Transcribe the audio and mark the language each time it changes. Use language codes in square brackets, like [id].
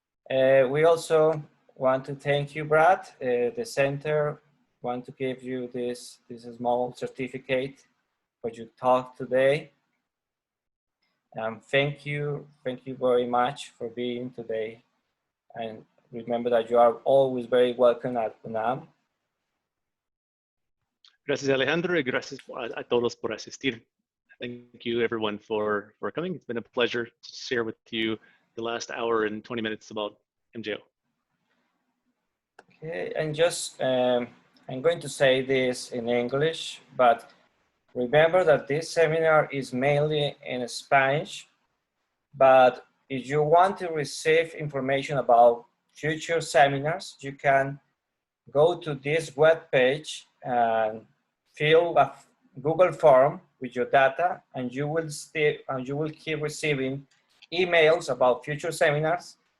[en] We also want to thank you, Brad. The center want to give you this small certificate for your talk today. Thank you very much for being today. And remember that you are always very welcome at UNAM. [es] Gracias, Alejandro, y gracias a todos por asistir. [en] Thank you, everyone, for coming. It's been a pleasure to share with you the last hour and 20 minutes about MJO. Okay, and just, I'm going to say this in English, but remember that this seminar is mainly in Spanish, but if you want to receive information about future seminars, you can go to this webpage and fill a Google form with your data, and you will keep receiving emails about future seminars.